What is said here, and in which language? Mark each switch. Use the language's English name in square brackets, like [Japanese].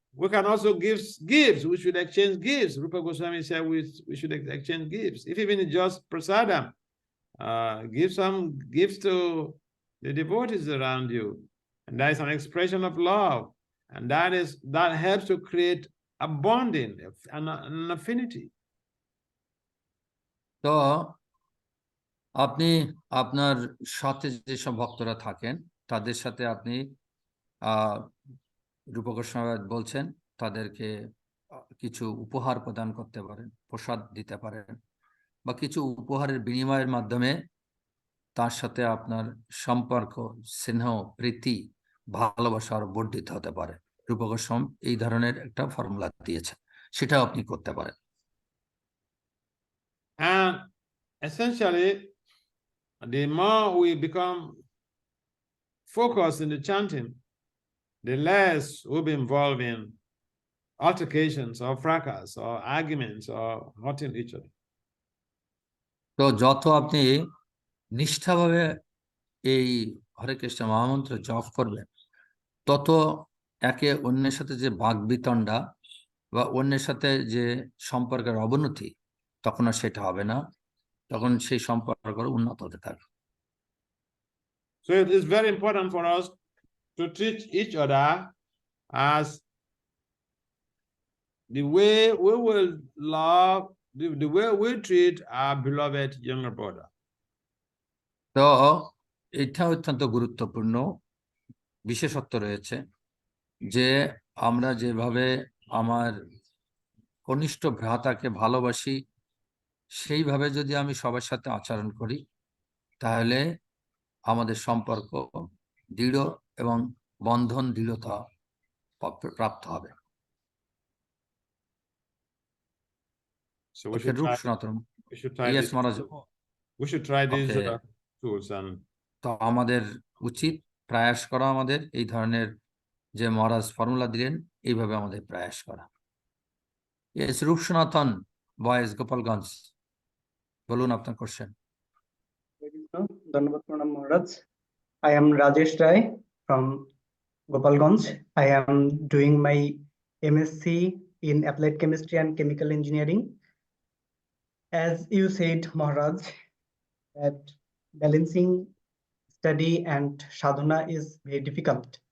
[English] We can also give gifts. We should exchange gifts. Rupa Goswami said we should exchange gifts. If even just prasadam, give some gifts to the devotees around you, and that is an expression of love, and that helps to create a bonding, an affinity. [Bangla] তো আপনি আপনার সাথে যেসব ভক্তরা থাকেন তাদের সাথে আপনি রূপ গোস্বামী বলছেন তাদেরকে কিছু উপহার প্রদান করতে পারেন, প্রসাদ দিতে পারেন, বা কিছু উপহারের বিনিময়ের মাধ্যমে তার সাথে আপনার সম্পর্ক, স্নেহ, প্রীতি, ভালোবাসা আরো বর্ধিত হতে পারে। রূপ গোস্বামী এই ধরনের একটা ফর্মুলা দিয়েছে, সেটাও আপনি করতে পারেন। [English] And essentially, the more we become focused in the chanting, the less we'll be involved in altercations or fracas or arguments or hurting each other. [Bangla] তো যত আপনি নিষ্ঠাভাবে এই হরে কৃষ্ণ মহামন্ত্র জপ করবেন তত একে অন্যের সাথে যে বাগবিতণ্ডা বা অন্যের সাথে যে সম্পর্কের অবনতি তখন আর সেটা হবে না, তখন সেই সম্পর্ক উন্নত হতে থাকবে। [English] So it is very important for us to treat each other as the way we will love, the way we treat our beloved younger brother. [Bangla] তো এটা অত্যন্ত গুরুত্বপূর্ণ বিশেষত্ব রয়েছে যে আমরা যেভাবে আমার কনিষ্ঠ ভ্রাতাকে ভালোবাসি সেইভাবে যদি আমি সবার সাথে আচরণ করি তাহলে আমাদের সম্পর্ক দৃঢ় এবং বন্ধন দৃঢ়তা প্রাপ্ত হবে। [English] So we should try Yes, Maharaja. We should try these Okay. tools. And [Bangla] তো আমাদের উচিত প্রয়াস করা, আমাদের এই ধরনের যে মহারাজ ফর্মুলা দিলেন এইভাবে আমাদের প্রয়াস করা। Yes, রূপ সনাতন, বয়েজ, গোপালগঞ্জ, বলুন আপনার কোশ্চেন। ধন্যবাদ প্রণাম মহারাজ। [English] I am Rajesh Rai from Gopalganj. I am doing my MSc in Applied Chemistry and Chemical Engineering. As you said, Maharaj, that balancing study and sadhana is very difficult.